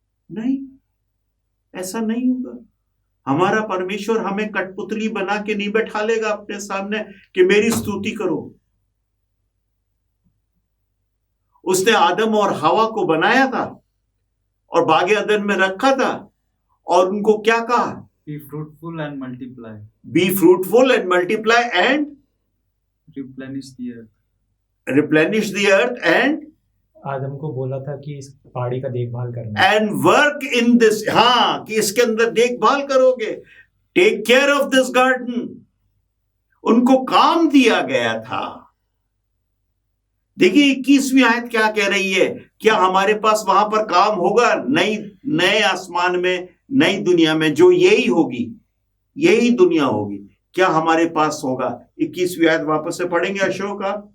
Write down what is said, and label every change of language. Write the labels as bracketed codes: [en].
[hi] नहीं, ऐसा नहीं होगा। हमारा परमेश्वर हमें कठपुतली बना के नहीं बैठा लेगा अपने सामने कि मेरी स्तुति करो। उसने आदम और हवा को बनाया था और बागे अदन में रखा था और उनको क्या कहा? [en] Be fruitful and multiply. Be fruitful and multiply and Replenish the earth. replenish the earth and [hi] आदम को बोला था कि इस पहाड़ी का देखभाल करना [en] and work in this। [hi] हाँ, कि इसके अंदर देखभाल करोगे। [en] Take care of this garden। [hi] उनको काम दिया गया था। देखिए 21वीं आयत क्या कह रही है? क्या हमारे पास वहां पर काम होगा? नए आसमान में, नई दुनिया में जो यही होगी, यही दुनिया होगी, क्या हमारे पास होगा? 21वीं आयत वापस से पढ़ेंगे अशोक आप।